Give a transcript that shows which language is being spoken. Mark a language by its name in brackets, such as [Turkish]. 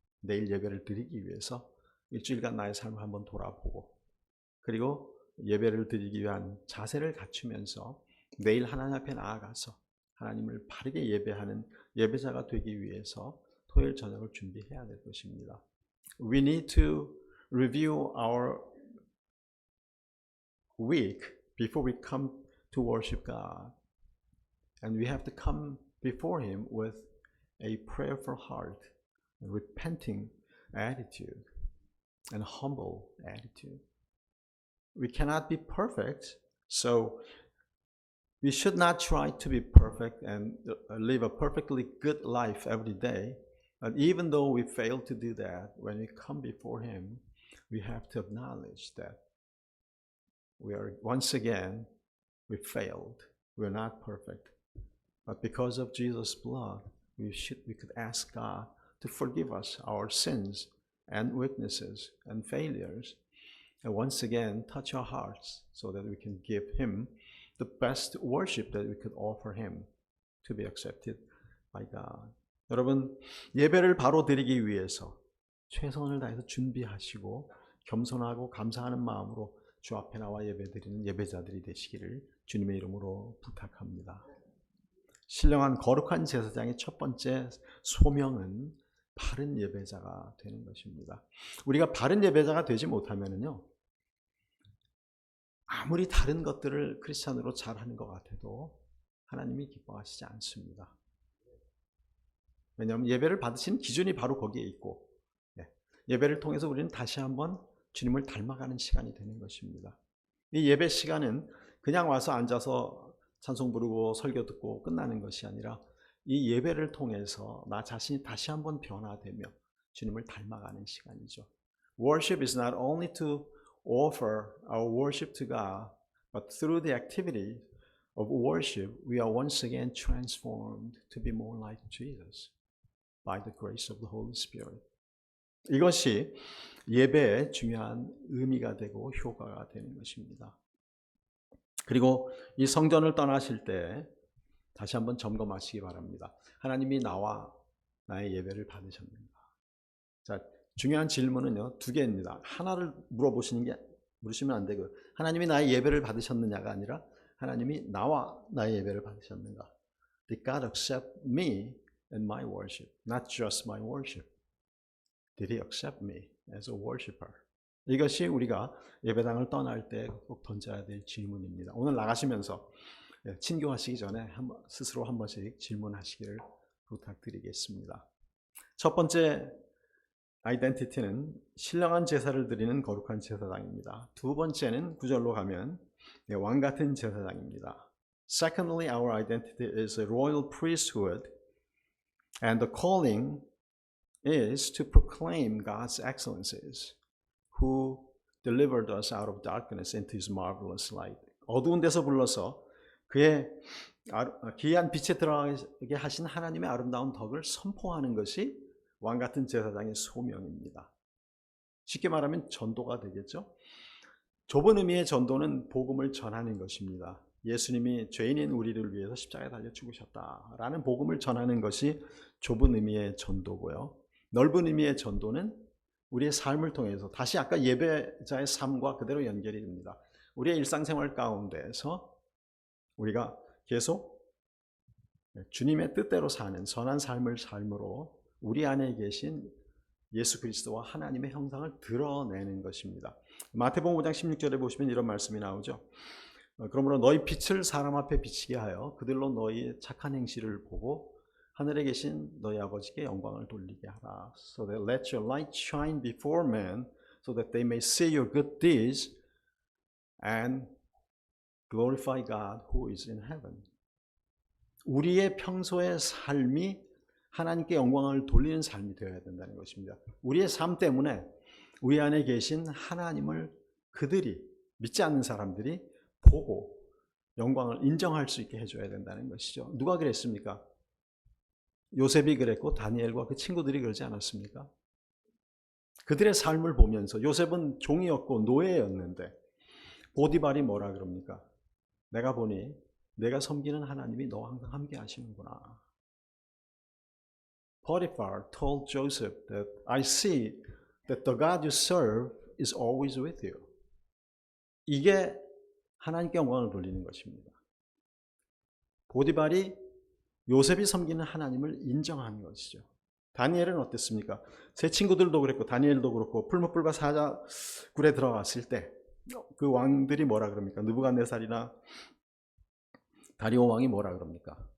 [Korean] 내일 예배를 드리기 위해서 일주일간 나의 삶을 한번 돌아보고 그리고 예배를 드리기 위한 자세를 갖추면서 내일 하나님 앞에 나아가서 하나님을 바르게 예배하는 예배자가 되기 위해서 토요일 저녁을 준비해야 될 것입니다. [English] We need to review our week before we come to worship God. And we have to come before Him with a prayerful heart, a repenting attitude, and humble attitude. We cannot be perfect, so we should not try to be perfect and live a perfectly good life every day. And even though we fail to do that, when we come before Him, we have to acknowledge that we are once again, we failed. We're not perfect. But because of Jesus' blood, we could ask God to forgive us our sins and weaknesses and failures, and once again touch our hearts so that we can give Him the best worship that we could offer Him to be accepted by God. [Korean] 여러분, 예배를 바로 드리기 위해서 최선을 다해서 준비하시고 겸손하고 감사하는 마음으로 주 앞에 나와 예배드리는 예배자들이 되시기를 주님의 이름으로 부탁합니다. 신령한 거룩한 제사장의 첫 번째 소명은 바른 예배자가 되는 것입니다. 우리가 바른 예배자가 되지 못하면요, 아무리 다른 것들을 크리스찬으로 잘하는 것 같아도 하나님이 기뻐하시지 않습니다. 왜냐하면 예배를 받으시는 기준이 바로 거기에 있고, 예배를 통해서 우리는 다시 한번 주님을 닮아가는 시간이 되는 것입니다. 이 예배 시간은 그냥 와서 앉아서 찬송 부르고 설교 듣고 끝나는 것이 아니라 이 예배를 통해서 나 자신이 다시 한번 변화되며 주님을 닮아가는 시간이죠. [English] Worship is not only to offer our worship to God, but through the activity of worship, we are once again transformed to be more like Jesus by the grace of the Holy Spirit. [Korean] 이것이 예배의 중요한 의미가 되고 효과가 되는 것입니다. 그리고 이 성전을 떠나실 때 다시 한번 점검하시기 바랍니다. 하나님이 나와 나의 예배를 받으셨는가? 자, 중요한 질문은요, 두 개입니다. 하나를 물으시면 안 되고, 하나님이 나의 예배를 받으셨느냐가 아니라 하나님이 나와 나의 예배를 받으셨는가? [English] Did God accept me and my worship, not just my worship? Did He accept me as a worshiper? [Korean] 이것이 우리가 예배당을 떠날 때 꼭 던져야 될 질문입니다. 오늘 나가시면서 친교하시기 전에 스스로 한 번씩 질문하시기를 부탁드리겠습니다. 첫 번째 아이덴티티는 신령한 제사를 드리는 거룩한 제사장입니다. 두 번째는 9절로 가면 왕 같은 제사장입니다. [English] Secondly, our identity is a royal priesthood, and the calling is to proclaim God's excellencies, who delivered us out of darkness into His marvelous light. [Korean] 어두운 데서 불러서 그의 기이한 빛에 들어가게 하신 하나님의 아름다운 덕을 선포하는 것이 왕 같은 제사장의 소명입니다. 쉽게 말하면 전도가 되겠죠. 좁은 의미의 전도는 복음을 전하는 것입니다. 예수님이 죄인인 우리를 위해서 십자가에 달려 죽으셨다라는 복음을 전하는 것이 좁은 의미의 전도고요. 넓은 의미의 전도는 우리의 삶을 통해서 다시 아까 예배자의 삶과 그대로 연결이 됩니다. 우리의 일상생활 가운데서 우리가 계속 주님의 뜻대로 사는 선한 삶을 삶으로 우리 안에 계신 예수 그리스도와 하나님의 형상을 드러내는 것입니다. 마태복음 5장 16절에 보시면 이런 말씀이 나오죠. 그러므로 너희 빛을 사람 앞에 비치게 하여 그들로 너희 착한 행실을 보고 하늘에 계신 너희 아버지께 영광을 돌리게 하라. [English] So that let your light shine before men, so that they may see your good deeds and glorify God who is in heaven. [Korean] 우리의 평소의 삶이 하나님께 영광을 돌리는 삶이 되어야 된다는 것입니다. 우리의 삶 때문에 우리 안에 계신 하나님을 그들이, 믿지 않는 사람들이 보고 영광을 인정할 수 있게 해줘야 된다는 것이죠. 누가 그랬습니까? 요셉이 그랬고 다니엘과 그 친구들이 그러지 않았습니까? 그들의 삶을 보면서 요셉은 종이었고 노예였는데 보디발이 뭐라 그럽니까? 내가 보니 내가 섬기는 하나님이 너와 항상 함께 하시는구나. [English] Potiphar told Joseph that I see that the God you serve is always with you. [Korean] 이게 하나님께 영광을 돌리는 것입니다. 보디발이 요셉이 섬기는 하나님을 인정한 것이죠. 다니엘은 어땠습니까? 제 친구들도 그랬고 다니엘도 그렇고 풀무불과 사자굴에 들어갔을 때 그 왕들이 뭐라 그럽니까? 느부갓네살이나 다리오 왕이 뭐라 그럽니까?